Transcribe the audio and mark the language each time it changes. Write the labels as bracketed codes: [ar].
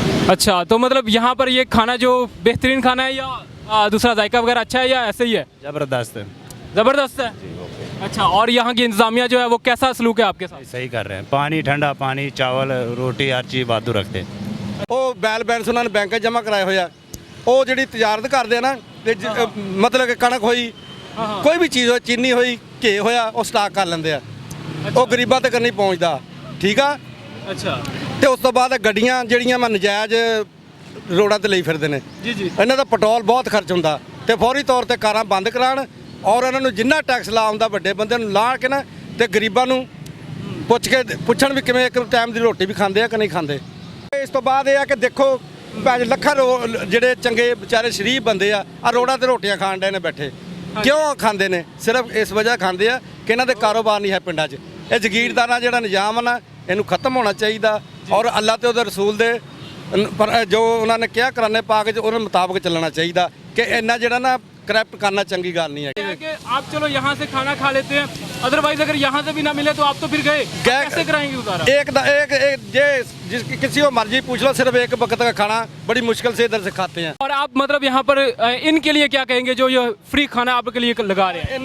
[hi] अच्छा, तो मतलब यहाँ पर ये खाना जो बेहतरीन खाना है या दूसरा जायका वगैरह अच्छा है या ऐसे ही है? ज़बरदस्त है। ज़बरदस्त है। अच्छा, और यहाँ की इंतज़ामिया जो है वो कैसा सलूक है आपके साथ? सही कर रहे हैं। पानी ठंडा पानी चावल रोटी हर चीज़ वाधू रखते हैं। [pa] ਉਹ ਬੈਲੈਂਸ ਉਹਨਾਂ ਨੇ ਬੈਂਕ 'ਚ ਜਮ੍ਹਾਂ ਕਰਾਏ ਹੋਇਆ। ਉਹ ਜਿਹੜੀ ਤਜਾਰਤ ਕਰਦੇ ਆ ਨਾ ਤੇ ਮਤਲਬ ਕਿ ਕਣਕ ਹੋਈ ਕੋਈ ਵੀ ਚੀਜ਼ ਹੋਈ ਚੀਨੀ ਹੋਈ ਘੇ ਹੋਇਆ ਉਹ ਸਟਾਕ ਕਰ ਲੈਂਦੇ ਆ। ਉਹ ਗਰੀਬਾਂ ਤੱਕ ਨਹੀਂ ਪਹੁੰਚਦਾ। ਠੀਕ ਆ। ਅੱਛਾ ਤੇ ਉਸ ਤੋਂ ਬਾਅਦ ਗੱਡੀਆਂ ਜਿਹੜੀਆਂ ਮੈਂ ਨਜਾਇਜ਼ ਰੋਡਾਂ ਤੇ ਲਈ ਫਿਰਦੇ ਨੇ ਜੀ ਜੀ। ਇਹਨਾਂ ਦਾ ਪੈਟਰੋਲ ਬਹੁਤ ਖਰਚ ਹੁੰਦਾ ਤੇ ਫੌਰੀ ਤੌਰ ਤੇ ਕਾਰਾਂ ਬੰਦ ਕਰਾਉਣ ਔਰ ਇਹਨਾਂ ਨੂੰ ਜਿੰਨਾ ਟੈਕਸ ਲਾਉਂਦਾ ਵੱਡੇ ਬੰਦੇ ਨੂੰ ਲਾ ਕੇ ਨਾ ਤੇ ਗਰੀਬਾਂ ਨੂੰ ਪੁੱਛਣ ਵੀ ਕਿਵੇਂ ਇੱਕ ਟਾਈਮ ਦੀ ਰੋਟੀ ਵੀ ਖਾਂਦੇ ਆ ਕਿ ਨਹੀਂ ਖਾਂਦੇ। ਇਸ ਤੋਂ ਬਾਅਦ ਇਹ ਆ ਕਿ ਦੇਖੋ ਲੱਖਾਂ ਜਿਹੜੇ ਚੰਗੇ ਵਿਚਾਰੇ ਸ਼ਰੀਫ ਬੰਦੇ ਆ ਰੋਡਾਂ ਤੇ ਰੋਟੀਆਂ ਖਾਣ ਡਏ ਨੇ ਬੈਠੇ। ਕਿਉਂ ਖਾਂਦੇ ਨੇ? ਸਿਰਫ ਇਸ ਵਜ੍ਹਾ ਖਾਂਦੇ ਆ ਕਿ ਇਹਨਾਂ ਦੇ ਕਾਰੋਬਾਰ ਨਹੀਂ ਹੈ ਪਿੰਡਾਂ 'ਚ। ਇਹ ਜ਼ਗੀਰਦਾਰਾਂ ਜਿਹੜਾ ਨਿਜ਼ਾਮ ਨਾ ਇਹਨੂੰ ਖਤਮ ਹੋਣਾ ਚਾਹੀਦਾ ਔਰ ਅੱਲਾਹ ਤੇ ਉਹਦੇ ਰਸੂਲ ਦੇ ਜੋ ਉਹਨਾਂ ਨੇ ਕਿਹਾ ਕਰਾਨੇ ਪਾ ਕੇ ਉਹਨਾਂ ਮੁਤਾਬਕ ਚੱਲਣਾ ਚਾਹੀਦਾ कि इन्ना जरा ना करप्ट करना चंगी गल नहीं है [hi] कि आप चलो यहाँ से खाना खा लेते हैं, अदरवाइज अगर यहाँ से भी ना मिले तो आप तो फिर गए कैसे कराएंगे गुजारा? एक किसी को मर्जी पूछ लो, सिर्फ एक वक्त का खाना बड़ी मुश्किल से इधर से खाते हैं। और आप मतलब यहाँ पर इनके लिए क्या कहेंगे जो ये फ्री खाना आपके लिए लगा रहे हैं?